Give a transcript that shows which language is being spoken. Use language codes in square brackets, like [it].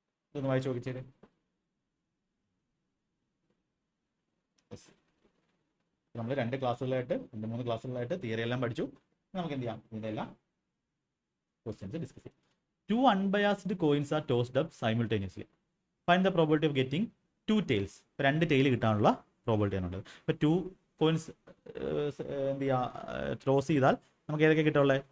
[ml] ഇതൊന്ന് വായിച്ചു നോക്കി ചെയ്തേ. നമ്മൾ 2 ക്ലാസ്സുകളായിട്ട് 2-3 ക്ലാസ്സുകളായിട്ട് തിയറി എല്ലാം പഠിച്ചു. നമുക്ക് എന്ത് ചെയ്യാം, ഇതിൻ്റെ എല്ലാം ക്വസ്റ്റ്യൻസ് ഡിസ്കസ് ചെയ്യാം. [en] 2 unbiased coins are tossed up simultaneously. Find the probability of getting 2 tails. [ml] 2 tail കിട്ടാനുള്ള പ്രോബിലിറ്റി ആണുള്ളത്. ഇപ്പോൾ 2 കോയിൻസ് എന്ത് ചെയ്യുക, ടോസ് ചെയ്താൽ നമുക്ക് ഏതൊക്കെ കിട്ടാനുള്ളത്?